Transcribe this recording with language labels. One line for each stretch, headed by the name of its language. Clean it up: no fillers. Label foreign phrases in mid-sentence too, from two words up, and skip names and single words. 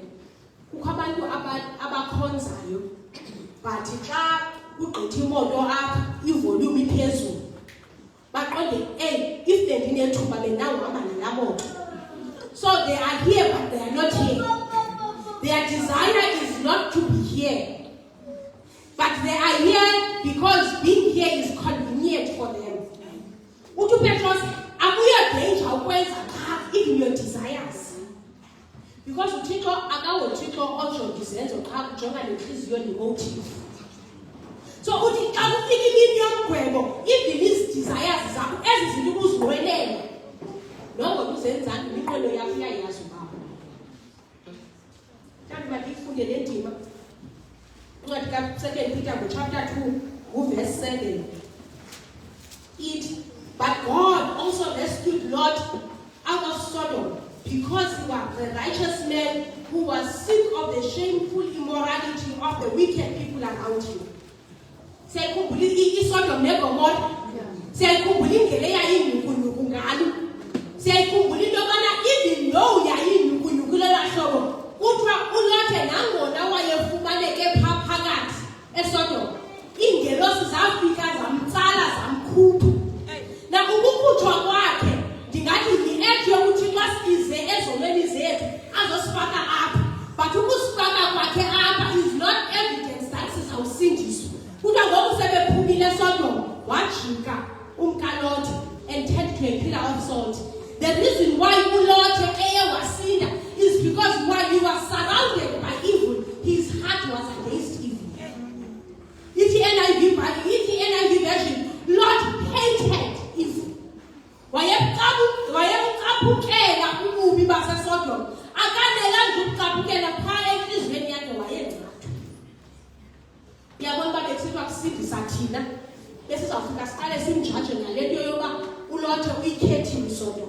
Xhosa: Kukho abantu abakhonzayo but xa ugqitha imoto apha ivolume iphezulu baqonde if bendinethuba bendawuhamba nalaa moto.
English: So they are here but they are not here. Their desire is not to be here, but they are here because being here is convenient for them.
Xhosa: Uthi uPetros akuyo danger ukwenza cha
English: even your desires, because
Xhosa: uThixo akawoThixo ojonga izenzo cha ujonga nenhliziyo nemotive. So uthi xa kufika imini yomgwebo
English: even these desires
Xhosa: zakho ezi zinto ubuziwelela noma uzenzani iminqwelo yakho iyayazi ubaba. Kanti bayifunde le ndima uncwadi ka-2 Peter
English: chapter 2 verse 7. But God also rescued Lot out of Sodom because he was a righteous man who was sick of the shameful immorality of the wicked people around him.
Xhosa: Siyayikhumbula iSodom neGomora, siyayikhumbula indlela eyayinyukunyuku ngalo, siyayikhumbula into yobana
English: even though
Xhosa: yayinyukunyuku lela hlobo kuthiwa uLothe nangona wayefumaneke phakathi eSodom, iingelosi zafika zamtsala zamkhupha. Na ukukhutshwa kwakhe ndingathi yi-act yokuthi xa size ezonweni zethu azosifaka apha, but ukusifaka kwakhe apha
English: is not evidence that
Xhosa: sizawusindiswa. Kuthiwa ngoku sebephumile eSodom wajika umkaLothe
English: and turned to a pillar of salt. The reason why uLothe wasinda is because while he was surrounded by evil, his heart was against evil. Ithi NIV version, Lot hated evil.
Xhosa: Wayebucaphukela ububi baseSodom. Akanelanga ukucaphukela phaa enhliziyweni yakhe wayengcathu. Uyabona uba besithiwa kusindisa thina besizawufika siqale simjaje ngale nto yoba uLothe uyikhethile iSodom.